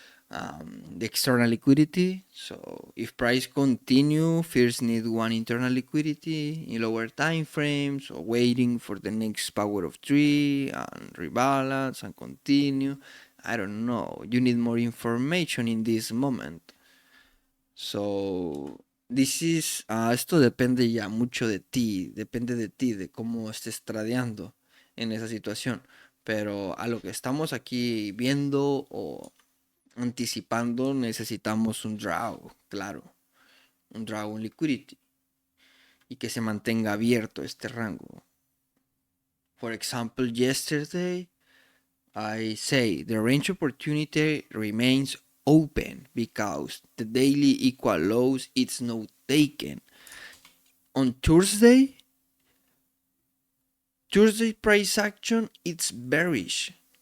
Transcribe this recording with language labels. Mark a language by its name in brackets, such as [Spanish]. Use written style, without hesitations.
[English] the external liquidity. So if price continue, first need one internal liquidity in lower time frames, or waiting for the next power of three and rebalance and continue. I don't know. You need more information in this moment. So this is, [Spanish] esto depende ya mucho de ti, depende de ti, de cómo estés tradeando en esa situación. Pero a lo que estamos aquí viendo o anticipando, necesitamos un draw, claro, un draw, un liquidity, y que se mantenga abierto este rango. [English] For example, yesterday I say the range opportunity remains open because the daily equal lows it's not taken. On Thursday price action it's bearish.